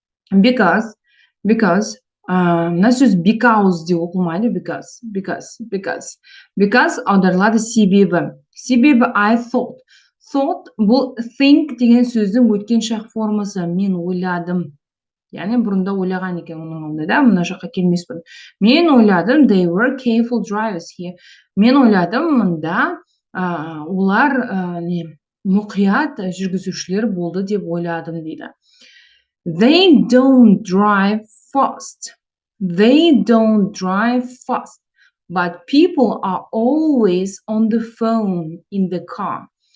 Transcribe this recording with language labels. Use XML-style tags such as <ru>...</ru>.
<kk>Because мына сөз because деп оқылмайды, because аударылады себебі. Себебі</kk> <en>I thought</en> <kk>бұл think деген сөздің өткен шақ формасы, мен ойладым. Яғни бұрында ойлаған екен оның алдында, да, мына жаққа келмеспін. Мен ойладым,</kk> <en>they were careful drivers here.</en> <kk>Мен ойладым, мұнда олар мұқият жүргізушілер болды деп ойладым дейді.</kk> <en>They don't drive fast, but people are always on the phone in the car.</en>